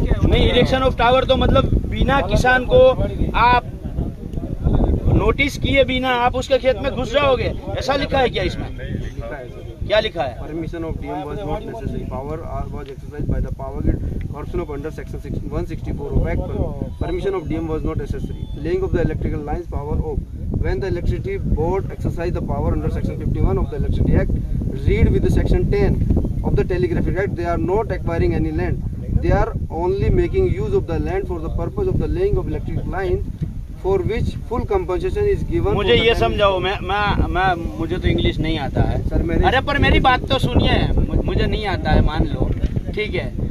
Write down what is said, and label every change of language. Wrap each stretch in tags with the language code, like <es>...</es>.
<hi>नहीं, erection of tower तो मतलब बिना किसान को आप नोटिस किए बिना आप उसके खेत में घुस जाओगे, ऐसा लिखा है क्या इसमें? क्या लिखा है?</hi> <en>Permission of DM was not necessary. Power was exercised by the Power Grid Corporation of under section 164 of Act. Permission of DM was not necessary. Laying of the electrical lines, power off. When the electricity board exercised the power under section 51 of the Electricity Act, read with the section 10 of the Telegraphic Act, they are not acquiring any land. They are only making use of the land for the purpose of the laying of electric line, for which full compensation is given.</en> <hi>मुझे ये समझाओ, मैं मुझे तो English नहीं आता है sir. अरे पर मेरी बात तो सुनिए, मुझे नहीं आता है मान लो, ठीक है.</hi>